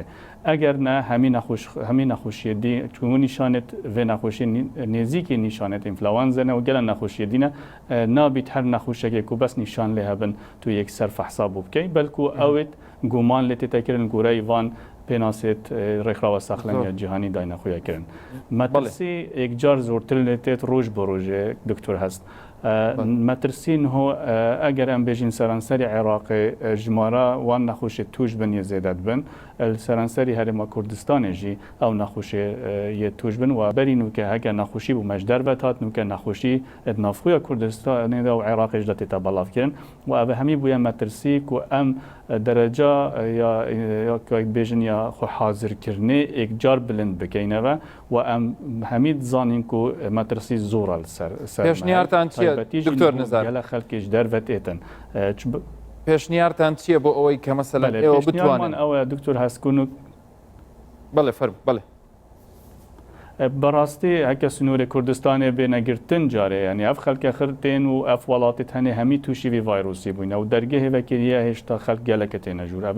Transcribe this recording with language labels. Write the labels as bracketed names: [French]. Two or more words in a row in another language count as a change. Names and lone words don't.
[Kurdish] Eger ne hemî nexweşiyê dî çû nîşanet vê nexweşiyê nêzîkê nîşanet influenza ne û gelek nexweşiyê dîne nabît her nexweşekê ku bes nîşan lê hebin tu yekser fehsa bû bikey belkû ew ê guman lê tête kirin goreyê van pênasêt rêxrawa saxlemiya cîhanî dayne xwe ya kirin. Metirsî yekcar zortir lê têt roj bi rojê doktor hest. مترسین هو اگر ام بجین سرانسری عراقی جمارا وان نخوشی توش بن یه زیدت بن سرانسری هرما کردستان جی او نخوشی یه توش بن و برینو که اگر نخوشی بو مجدر بتات نو که نخوشی نافخوی کردستان و عراق جدت تبلاف کرن و او همی بوی مترسی که ام درجه یا که بجین یا خو حاضر کرنه یک جار بلند بکینه و ام همید زانین که مترسی زورال [Central Kurdish] پێشنیارتان چییە دکتۆر نزار [Kurdish] خەلکیش دەربەت ئێتن [Central Kurdish] پێشنیارتان چییە بۆ ئەوەی کە مەسەلەن ئێوە بتوانن ئەوە دکتۆر هەستکون و بەڵێ فەرم بەڵێ [Kurdish] بەڕاستی هەکە سنوورێ کوردستانê بێنەگرتن جارێ ینی ئەف خەلکە خرتێن و ئەف وڵاتی هەنێ هەمی تووشی وی ڤایرۆسی بووینە و دەرگە هێوەکیریە هێشتا خەلک گەلەکە تێنە ژوور ئەvە